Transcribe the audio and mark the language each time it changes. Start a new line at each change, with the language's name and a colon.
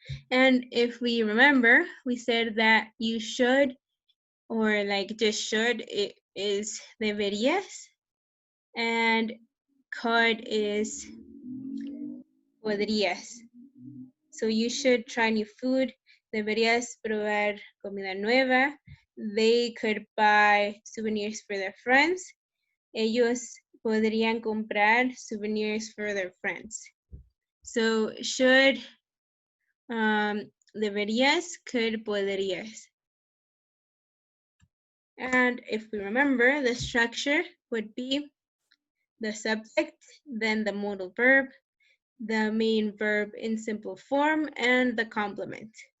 English: And if we remember, we said that you should, or like just should, it is deberías, and could is podrías. So you should try new food.
Spanish: Deberías probar comida nueva.
English: They could buy souvenirs for their friends.
Spanish: Ellos podrían comprar souvenirs
English: for their friends. So should, deberías, could, podrías. And if we remember, the structure would be the subject, then the modal verb, the main verb in simple form, and the complement.